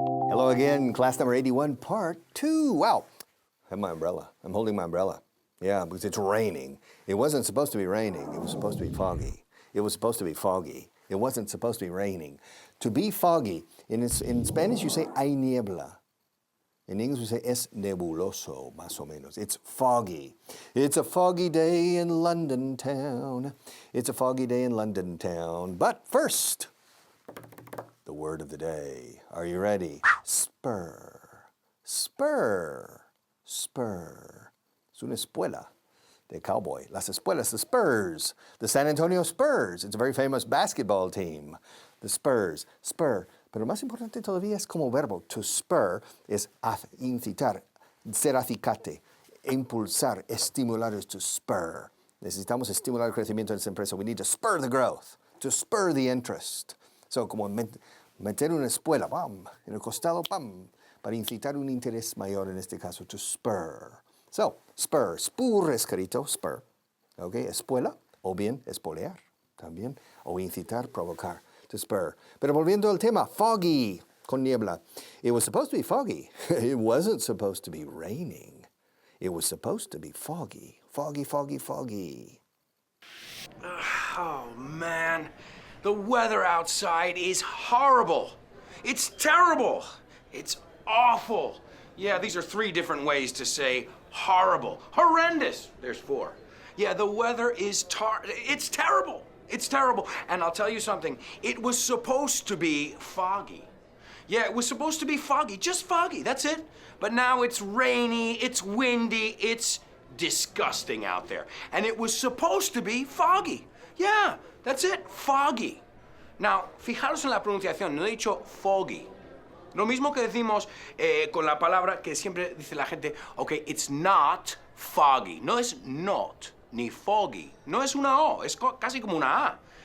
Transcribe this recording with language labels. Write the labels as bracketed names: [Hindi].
[English] Hello again, class number 81, part 2. Wow, I have my umbrella. I'm holding my umbrella. Yeah, because it's raining. It wasn't supposed to be raining. It was supposed to be foggy. It was supposed to be foggy. It wasn't supposed to be raining. To be foggy, in Spanish you say [Spanish] hay niebla. [English] In English we say [Spanish] es nebuloso, más o menos. [English] It's foggy. It's a foggy day in London town. It's a foggy day in London town. But first, the word of the day. Are you ready? Spur. Spur. Spur. [Spanish] Es una espuela de cowboy. Las espuelas, [English] the Spurs. The San Antonio Spurs. It's a very famous basketball team. The Spurs. Spur. [Spanish] Pero más importante todavía es como verbo. [English] To spur [Spanish] es incitar, ser acicate, impulsar, estimular es to spur. Necesitamos estimular el crecimiento de esa empresa. [English] We need to spur the growth, to spur the interest. [Spanish] So, como meter una espuela, ¡pam!, en el costado, ¡pam!, para incitar un interés mayor en este caso, [English] to spur. [Spanish] So, spur, spur escrito, spur. Okay, espuela, o bien espolear, también, o incitar, provocar. [English] To spur. [Spanish] Pero volviendo al tema, foggy, con niebla. [English] It was supposed to be foggy. It wasn't supposed to be raining. It was supposed to be foggy. Foggy, foggy, foggy. Oh, man. The weather outside is horrible. It's terrible. It's awful. Yeah, these are 3 different ways to say horrible. Horrendous. There's 4. Yeah, the weather is it's terrible. It's terrible. And I'll tell you something. It was supposed to be foggy. Yeah, it was supposed to be foggy. Just foggy. That's it. But now it's rainy, it's windy, it's disgusting out there. And it was supposed to be foggy. Yeah, that's it. Foggy. [Spanish] Now, fijaros en la pronunciación. No he dicho foggy. Lo mismo que decimos con la palabra que siempre dice la gente, [English] okay, it's not foggy. [Spanish] No es not, ni foggy. No es una O, es casi como una A.